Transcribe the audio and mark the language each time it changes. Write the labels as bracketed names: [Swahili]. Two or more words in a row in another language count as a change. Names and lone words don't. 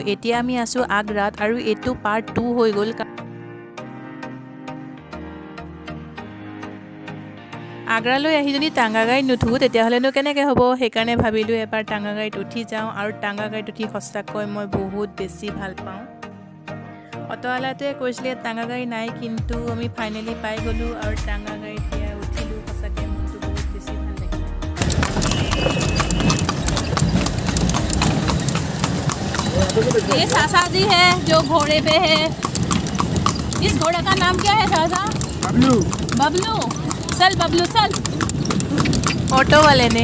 [Assamese] এতিয়া আমি আছোঁ আগ্ৰাত আৰু এইটো পাৰ্ট 2 হৈ গ'ল। আগ্ৰালৈ আহি যদি টাঙা গাড়ীত নুঠোঁ তেতিয়াহ'লেনো কেনেকৈ হ'ব। সেইকাৰণে ভাবিলোঁ এবাৰ টাঙা গাড়ীত উঠি যাওঁ। আৰু টাঙা গাড়ীত উঠি সঁচাকৈ মই বহুত বেছি ভাল পাওঁ। অট'ৱালাটোৱে কৈছিলে টাঙা গাড়ী নাই, কিন্তু আমি ফাইনেলি পাই গ'লোঁ আৰু টাঙা গাড়ীত উঠিলোঁ। সঁচাকৈ মনটো বহুত বেছি ভাল লাগিল। [Hindi] ये सासा जी है जो घोड़े पे है। इस घोड़े का नाम क्या है सासा? बबलू। बबलू। चल बबलू चल। ऑटो वाले ने